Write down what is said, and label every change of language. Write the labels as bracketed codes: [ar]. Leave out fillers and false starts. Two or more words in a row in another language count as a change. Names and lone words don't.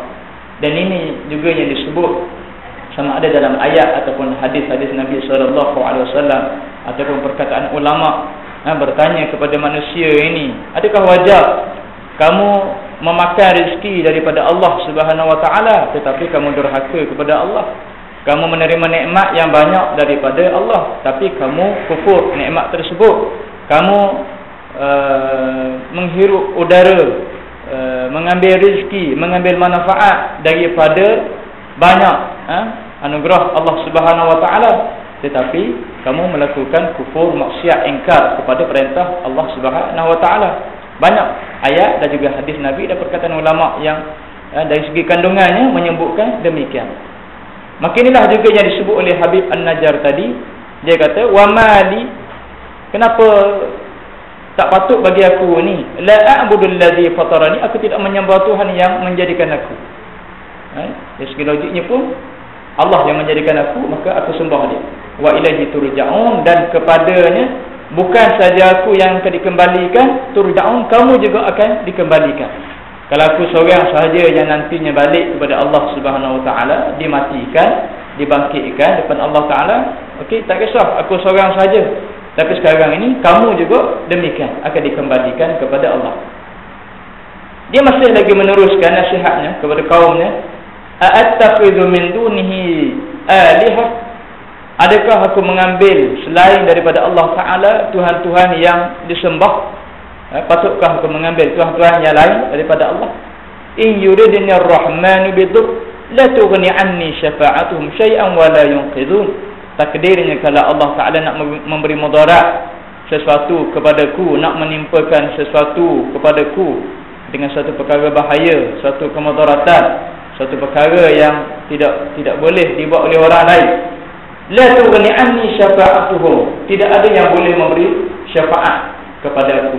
[ms] Dan ini juga yang disebut sama ada dalam ayat ataupun hadis-hadis Nabi SAW, ataupun perkataan ulama bertanya kepada manusia ini, adakah wajar kamu memakan rezeki daripada Allah [ar] سبحانه وتعالى [ms] tetapi kamu durhaka kepada Allah? Kamu menerima nikmat yang banyak daripada Allah, tapi kamu kufur nikmat tersebut. Kamu menghirup udara, mengambil rezeki, mengambil manfaat daripada banyak anugerah Allah [ar] سبحانه وتعالى, [ms] tetapi kamu melakukan kufur, maksiat, ingkar kepada perintah Allah [ar] سبحانه وتعالى. [ms] Banyak ayat dan juga hadis Nabi dan perkataan ulama yang dari segi kandungannya menyebutkan demikian. Maka inilah juga yang disebut oleh Habib An-Najjar tadi. Dia kata, [ar] وما لي, [ms] kenapa tak patut bagi aku ni, [ar] لا أعبد الذي فطرني, [ms] aku tidak menyembah Tuhan yang menjadikan aku. Dari segi logiknya pun Allah yang menjadikan aku, maka aku sembah dia. [ar] وإليه ترجعون, [ms] dan kepadanya bukan saja aku yang akan dikembalikan, turja'un, kamu juga akan dikembalikan. Kalau aku seorang sahaja yang nantinya balik kepada Allah [ar] سبحانه وتعالى, [ms] dimatikan, dibangkitkan depan Allah Taala, okey, tak kisah aku seorang sahaja. Tapi sekarang ini kamu juga demikian, akan dikembalikan kepada Allah. Dia masih lagi meneruskan nasihatnya kepada kaumnya, [ar] أأتخذ من دونه آلهة. [ms] Adakah aku mengambil selain daripada Allah Ta'ala Tuhan-Tuhan yang disembah? Patutkah aku mengambil Tuhan-Tuhan yang lain daripada Allah? [ar] إن يردن الرحمن بضر لا تغن عني شفاعتهم شيئا ولا ينقذون. [ms] Takdirnya kalau Allah Ta'ala nak memberi mudarat sesuatu kepadaku, nak menimpakan sesuatu kepadaku dengan satu perkara bahaya, satu kemudaratan, satu perkara yang tidak boleh dibuat oleh orang lain, [ar] لا تغن عني شفاعتهم, [ms] tidak ada yang boleh memberi syafaat kepada aku.